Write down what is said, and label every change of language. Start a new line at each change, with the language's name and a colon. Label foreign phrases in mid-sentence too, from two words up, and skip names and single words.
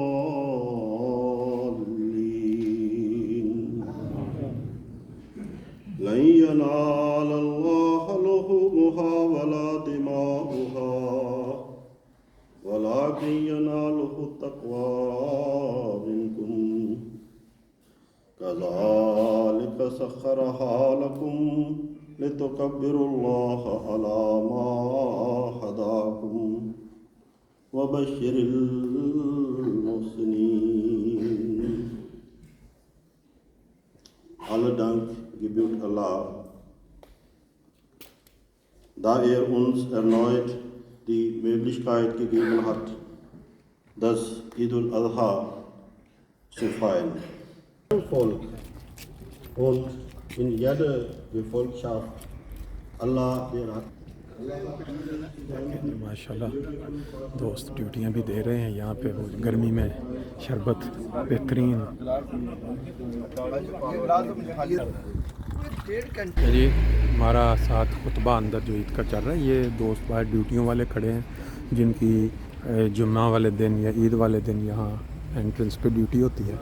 Arabic: الضالين لن ينال الله لحومها ولا دماؤها ولكن يناله التقوى منكم كذلك سخرها لكم لتكبروا الله على ما هداكم وبشر المحسنين.
German: Alle Dank gebührt Allah, da er uns erneut die Möglichkeit gegeben hat, das Eid al-Adha zu feiern. Im Volk und in jeder Gefolgschaft Allah der hat.
Urdu: ماشاءاللہ دوست ڈیوٹیاں بھی دے رہے ہیں یہاں پہ، وہ گرمی میں شربت بہترین. جی ہمارا ساتھ خطبہ اندر جو عید کا چل رہا ہے، یہ دوست باہر ڈیوٹیوں والے کھڑے ہیں جن کی جمعہ والے دن یا عید والے دن یہاں انٹرنس پہ ڈیوٹی ہوتی ہے.